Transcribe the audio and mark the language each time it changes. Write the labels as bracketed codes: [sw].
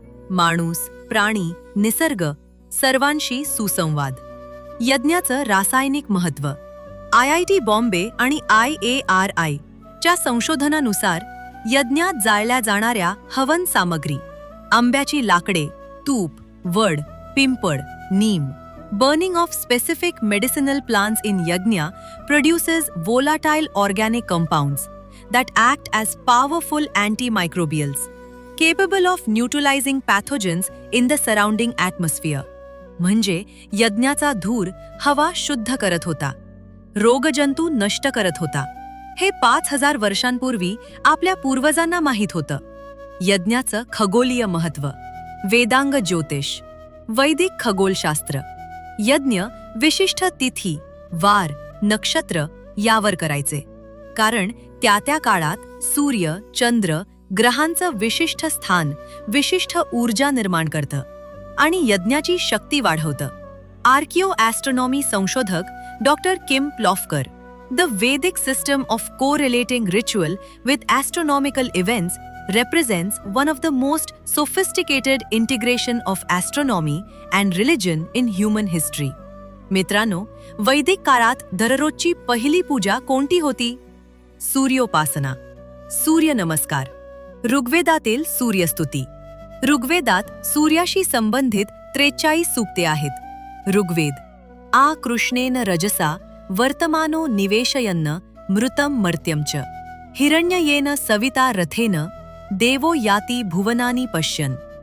[mr] माणूस, प्राणी, निसर्ग सर्वांशी सुसंवाद. यज्ञाचं रासायनिक महत्त्व. IIT बॉम्बे आणि IARI च्या संशोधनानुसार यज्ञात जाळल्या जाणाऱ्या हवन सामग्री, आंब्याची लाकडे, तूप, वड, पिंपळ, नीम. [en] Burning of specific medicinal plants in yajna produces volatile organic compounds that act as powerful antimicrobials, capable of neutralizing pathogens in the surrounding atmosphere. [mr] म्हणजे यज्ञाचा धूर हवा शुद्ध करत होता, रोगजंतू नष्ट करत होता. हे 5000 वर्षांपूर्वी आपल्या पूर्वजांना माहीत होतं. यज्ञाचं खगोलीय महत्त्व. वेदांग ज्योतिष, वैदिक खगोलशास्त्र. यज्ञ विशिष्ट तिथी, वार, नक्षत्र यावर करायचे, कारण त्या काळात सूर्य, चंद्र, ग्रहांचं विशिष्ट स्थान विशिष्ट ऊर्जा निर्माण करतं आणि यज्ञाची शक्ती वाढवतं. आर्किओ ॲस्ट्रॉनॉमी संशोधक doctor Kim प्लॉफकर. [en] The Vedic system of correlating ritual with astronomical events represents one of the most sophisticated integration of astronomy and religion in human history. [mr] मित्रांनो, वैदिक काळात दररोजची पहिली पूजा कोणती होती? सूर्योपासना, सूर्य नमस्कार. ऋग्वेदातील सूर्यस्तुती. ऋग्वेदात सूर्याशी संबंधित 43 सूक्ते आहेत. [sa] ऋग्वेद. आ कृष्णेन रजसा वर्तमानो निवेशयन्न मृतं मर्त्यं च हिरण्ययेन सविता रथेन देवो याती भुवनानी पश्यन.